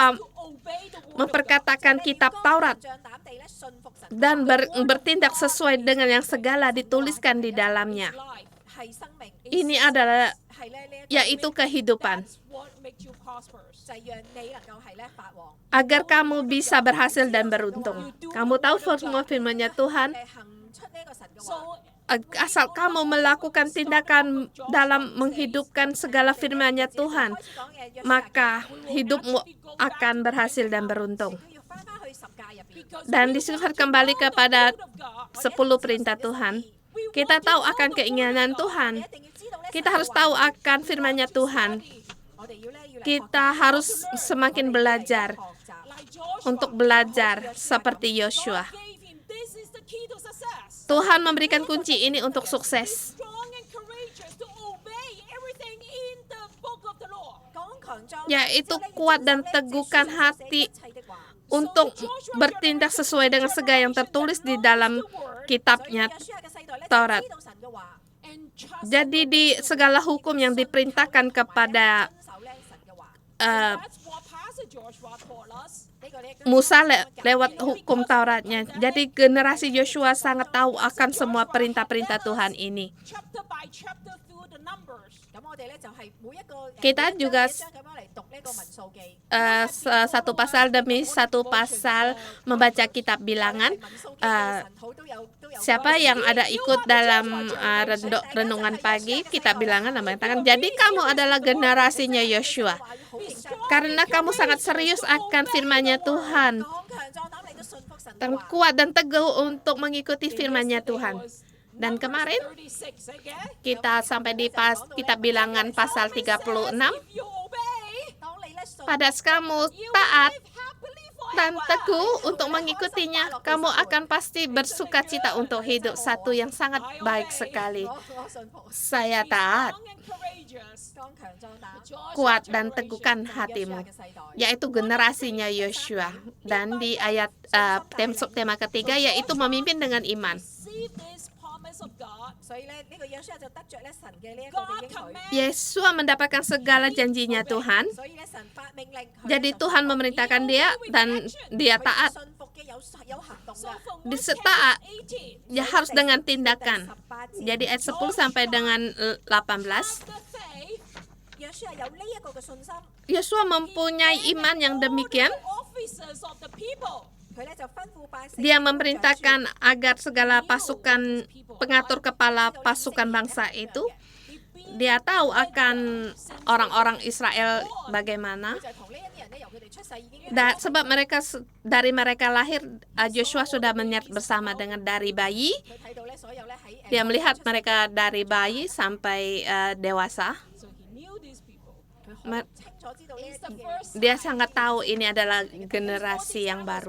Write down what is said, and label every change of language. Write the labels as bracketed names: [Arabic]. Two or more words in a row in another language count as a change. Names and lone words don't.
[English] courageous to obey the word of God. [Indonesian] memperkatakan kitab Taurat [Cantonese] 壯膽地咧信服神。 [Indonesian] dan bertindak sesuai dengan yang segala dituliskan di dalamnya. [English] Life. [Cantonese] 係生命， [Indonesian] Ini adalah [Cantonese] 係咧呢一個 [Indonesian] yaitu kehidupan. [English] That's what makes you prosperous. [Cantonese] 就係讓你能夠係咧發旺。 [Indonesian] agar kamu bisa berhasil dan beruntung. Kamu tahu semua firman-Nya Tuhan, [Cantonese] 行出呢個神嘅話， [English] So [Indonesian] asal kamu melakukan tindakan dalam menghidupkan segala firman-Nya Tuhan, [Cantonese] 開始講嘅約 [Indonesian] maka hidupmu akan berhasil dan beruntung. [Cantonese] 佢要翻返去十誡入邊。 [Indonesian] Dan disifat kembali kepada 10 perintah Tuhan. Kita tahu akan keinginan Tuhan. [Cantonese] 一定要知道咧， [Indonesian] Kita harus tahu akan firman-Nya Tuhan. [Cantonese] 我哋要咧要嚟 [Indonesian] Kita harus semakin belajar [Cantonese] 學習。 [English] like Joshua, [Indonesian] untuk belajar seperti Yosua. [English] God gave him, this is the key to success. [Indonesian] Tuhan memberikan kunci ini untuk sukses, [English] Strong and courageous to obey everything in the book of the law. [Cantonese] 講強壯， [Indonesian] yaitu kuat dan teguhkan hati untuk bertindak sesuai dengan segala yang tertulis di dalam kitabnya Taurat. [English] And trust [Indonesian] Jadi di segala hukum yang diperintahkan kepada [English] that's what Pastor Joshua taught us. [Indonesian] Musa lewat hukum Tauratnya. Jadi generasi Yosua sangat tahu akan semua perintah-perintah Tuhan ini. Chapter by chapter through the numbers. Kita juga satu pasal demi satu pasal membaca kitab bilangan. Siapa yang ada ikut dalam renungan pagi kitab bilangan mengatakan, jadi kamu adalah generasinya Yosua karena kamu sangat serius akan firman-Nya Tuhan dan kuat dan teguh untuk mengikuti firman-Nya Tuhan. Dan kemarin [English] 36 again. [Indonesian] kita sampai di kitab bilangan pasal 36. [English] If you obey, [Indonesian] Pada kamu [English] you will [Indonesian] taat [English] live happily [Indonesian] dan [English] forever. [Indonesian] teguh untuk mengikutinya, kamu akan pasti bersuka cita untuk hidup satu yang sangat baik sekali. Saya taat, [English] Strong and courageous. [Indonesian] kuat dan teguhkan hatimu, yaitu generasinya Yosua. Dan di ayat tema ketiga yaitu memimpin dengan iman. [English] Receive this promise of God. [Cantonese] 所以咧，呢個約書亞就得着咧神嘅呢一個 [English] God [Cantonese] 嘅應許。 [English] command [Indonesian] Yosua mendapatkan segala janjinya Tuhan. [Cantonese] 所以咧，神發命令，佢 [Indonesian] Jadi Tuhan memerintahkan dia dan dia taat. [Cantonese] 信服嘅有行動 [English] So [Cantonese] 㗎。 [English] from [Indonesian] Di 1 taat, [English] chapter 18, [Indonesian] ya harus dengan tindakan. [Cantonese] 18節 [Indonesian] Jadi ayat 10 sampai dengan 18. [English] after faith, [Cantonese] 約書亞有呢一個嘅信心， [Indonesian] Yosua mempunyai iman yang demikian. [English] officers of the people. [Cantonese] 佢咧就吩咐百姓， [Indonesian] Dia memerintahkan agar segala pasukan pengatur kepala pasukan bangsa itu, dia tahu akan orang-orang Israel bagaimana. [Cantonese] 就同呢一啲人咧，由佢哋出世已經 [Indonesian] Dan sebab dari mereka lahir, Joshua sudah bersama dengan dari bayi. [Cantonese] 佢睇到咧所有咧喺 [Indonesian] Dia melihat mereka dari bayi sampai dewasa. [English] So he knew these people. Me- [Cantonese] 清楚知道呢一 [English] It's the [Cantonese] 啲嘢。 [English] first [Indonesian] Dia sangat tahu ini adalah generasi yang baru.